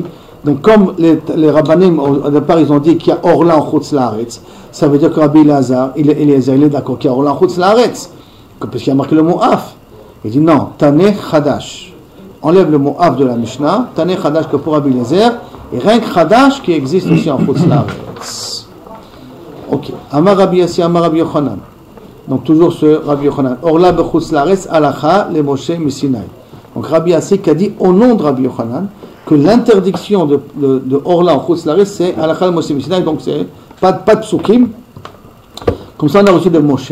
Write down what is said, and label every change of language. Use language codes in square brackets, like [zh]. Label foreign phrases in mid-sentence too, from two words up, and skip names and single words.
[fr] Donc comme les rabbanim, au départ, ils ont dit qu'il y a orla en [he] חוץ לארץ, [fr] ça veut dire que Rabbi Eliezer, il est d'accord qu'il y a orla en [he] חוץ לארץ, [fr] parce qu'il a marqué le mot af. Il dit non, [he] תנא חדש. [fr] Enlève le mot af de la Mishnah, [he] תנא חדש [fr] que pour Rabbi Eliezer, et rien que Chadash qui existe aussi en [he] חוץ לארץ. [fr] Ok. [he] אמר רבי יאסי, אמר רבי יוחנן. [fr] Donc toujours ce Rabbi Yochanan. [he] ערלה בחוצה לארץ הלכה למשה מסיני. [fr] Donc Rabbi Yassi qui a dit au nom de Rabbi Yochanan que l'interdiction de orla en [he] חוץ לארץ [fr] c'est [he] הלכה למשה מסיני. [fr] Donc c'est pas de psukim. Comme ça on a reçu de Moshe.